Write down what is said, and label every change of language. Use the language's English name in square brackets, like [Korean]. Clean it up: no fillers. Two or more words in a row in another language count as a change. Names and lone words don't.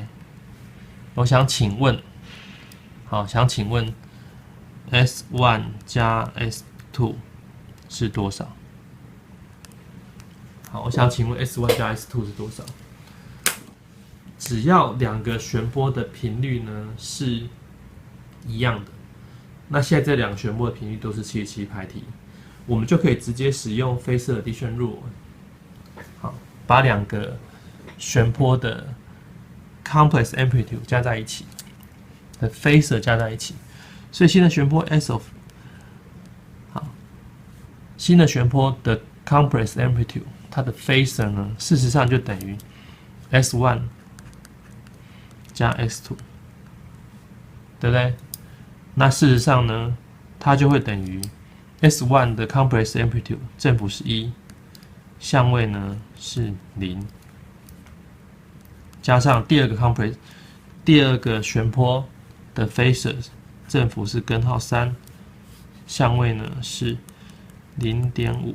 [Chinese] 我想請問S1 加 S2 是多少？好，我想請問 S1 加 S2 是多少？只要2個旋波的頻率呢是一樣的，那現在這2個旋波的頻率都是77拍 T， 我們就可以直接使用 [English] Phasor addition rule， [Chinese] 好，把2個旋波的 [English] complex amplitude [Chinese] 加在一起的 Phasor 加在一起，所以新的旋波 [English] S of [Chinese] 好，新的旋波的 [English] complex amplitude [Chinese] 它的 Phasor 呢，事實上就等於 S1 加 S2， 對不對？那事實上呢，它就會等於 S1 的 [English] complex amplitude [Chinese] 振幅是1，相位呢是0，加上第二個旋波的 Phasor 振幅是根號3，相位呢是 0.5